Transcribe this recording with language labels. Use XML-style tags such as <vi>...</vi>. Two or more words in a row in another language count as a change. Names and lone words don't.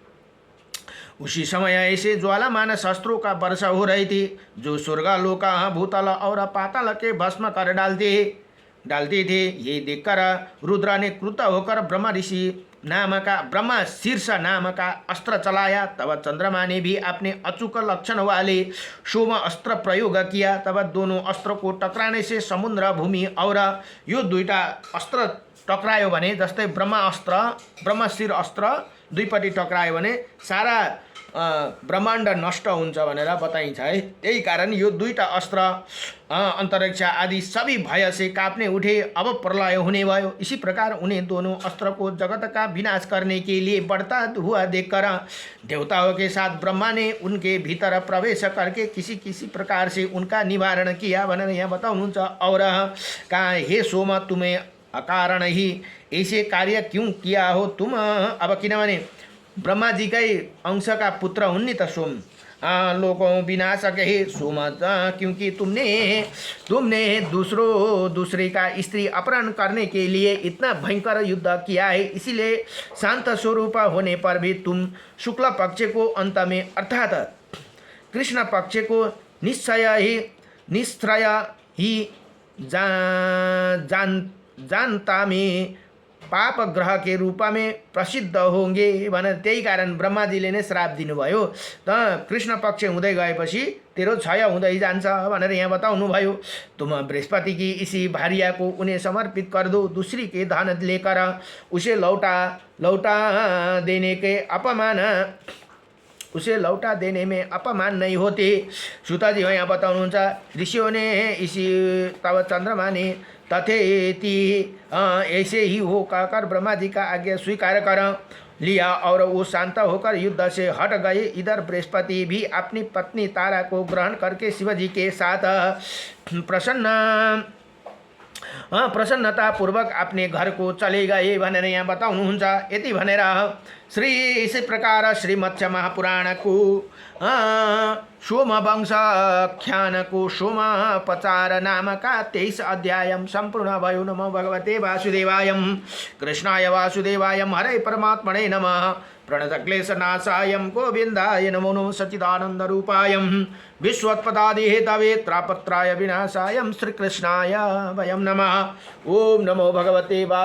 <hi>उसी समय ऐसे ज्वालामान शस्त्रों का वर्षा हो रही थी जो स्वर्गलोक भूतल और पाताल के भस्म कर डालते थे। ये देखकर रुद्र ने क्रुद्ध होकर ब्रह्मा शीर्ष नाम का अस्त्र चलाया। तब चंद्रमा ने भी अपने अचूक लक्षण वाले सोम अस्त्र प्रयोग किया। तब दोनों अस्त्र को टकराने से समुद्र भूमि और</hi> <ne>यो दुईटा अस्त्र टकरायो भने जस्तै ब्रह्मशीर अस्त्र दुईपट्टि टक्रायो भने सारा ब्रह्माण्ड नष्ट हुन्छ भनेर बताइन्छ है। त्यही कारण यो दुईटा अस्त्र</ne> <hi>अंतरिक्ष आदि सभी भय से कांपने उठे, अब प्रलय होने</hi> <ne>भयो।</ne> <hi>इसी प्रकार उन्हें दोनों अस्त्र को जगत का विनाश करने के लिए बढ़ता हुआ देखकर देवताओं के साथ ब्रह्मा ने उनके भीतर प्रवेश करके किसी किसी प्रकार से उनका निवारण किया</hi> <ne>भनेर यहाँ बताउनुहुन्छ।</ne> <hi>और कहा, हे सोम, तुम्हें अकारण ही ऐसे कार्य क्यों किया हो तुम?</hi> <ne>अब किनभने ब्रह्मा जी कै अंश का पुत्र हुन् नि त सोम।</ne> <hi>लोकों विनाशक हे सोम, क्योंकि तुमने दूसरे का स्त्री अपहरण करने के लिए इतना भयंकर युद्ध किया है। इसीलिए शांत स्वरूप होने पर भी तुम शुक्ल पक्ष को अंत में अर्थात कृष्ण पक्ष को निश्चय ही जानता में पाप ग्रह के रूप में प्रसिद्ध होंगे</hi> <ne>भनेर त्यही कारण ब्रह्माजीले नै श्राप दिनुभयो। त कृष्ण पक्ष हुँदै गएपछि तेरो क्षय हुँदै जान्छ भनेर यहाँ बताउनु भयो।</ne> <hi>तुम बृहस्पति की इसी भार्या को उन्हें समर्पित कर दो, दूसरी के धन लेकर उसे लौटा देने में अपमान नहीं होते। सूता जी</hi> <ne>यहाँ बताउनुहुन्छ,</ne> <hi>ऋषियों ने इसी तब चंद्रमा ने तथेति ऐसे ही हो कहकर ब्रह्मा जी का आज्ञा स्वीकार कर लिया और वो शांत होकर युद्ध से हट गए। इधर बृहस्पति भी अपनी पत्नी तारा को ग्रहण करके शिवजी के साथ प्रसन्नता पूर्वक अपने घर को चले गए</hi> <ne>भनेर यहाँ बताउनुहुन्छ। यति भनेर</ne> <hi>इसी प्रकार श्री मत्स्य महापुराण को सोम वंशाख्यान को सोमपचार नाम का 23 अध्याय</hi> <ne>संपूर्ण भयो।</ne> <sa>नमो भगवते वासुदेवाय, कृष्णाय वासुदेवाय, हरे परमात्मने नमः। प्रणतक्लेशनाशाय गोविंदाय नमो नमः। सच्चिदानंद रूपाय विश्वोत्पत्ति हेतवे त्रापत्राय विनाशाय श्रीकृष्णाय वयं नमः। ओम नमो भगवते वासुदेवाय।</sa>